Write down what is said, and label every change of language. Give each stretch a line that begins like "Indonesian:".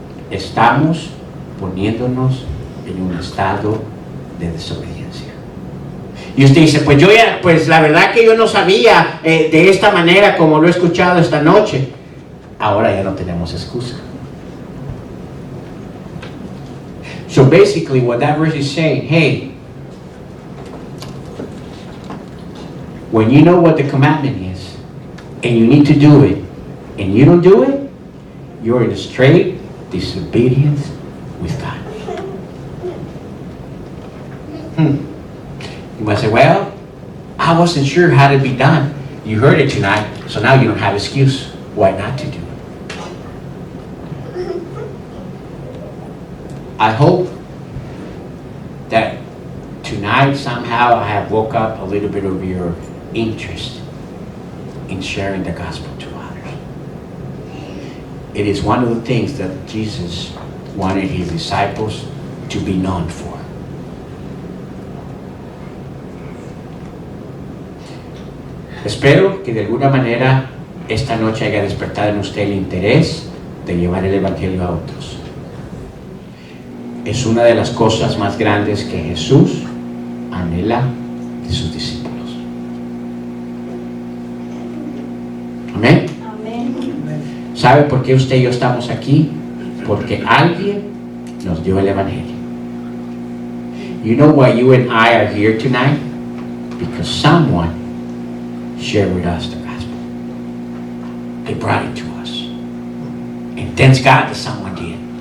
Spanish: Estamos poniéndonos en un estado de desobediencia. Y usted dice, pues la verdad que yo no sabía de esta manera como lo he escuchado esta noche. Ahora ya no tenemos excusa.
English: So basically what that verse is saying, hey, when you know what the commandment is, and you need to do it, and you don't do it, you're in a straight disobedience with God. You might say, well, I wasn't sure how to be done. You heard it tonight, so now you don't have excuse why not to do it. I hope that tonight somehow I have woke up a little bit of your interest in sharing the gospel to others. It is one of the things that Jesus wanted his disciples to be known for.
Spanish: Espero que de alguna manera esta noche haya despertado en usted el interés de llevar el evangelio a otros. Es una de las cosas más grandes que Jesús anhela de sus discípulos. Amén. ¿Sabe por qué usted y yo estamos aquí? Porque alguien nos dio el evangelio.
English: You know why you and I are here tonight? Because someone shared with us the gospel. They brought it to us. And thanks God that someone did.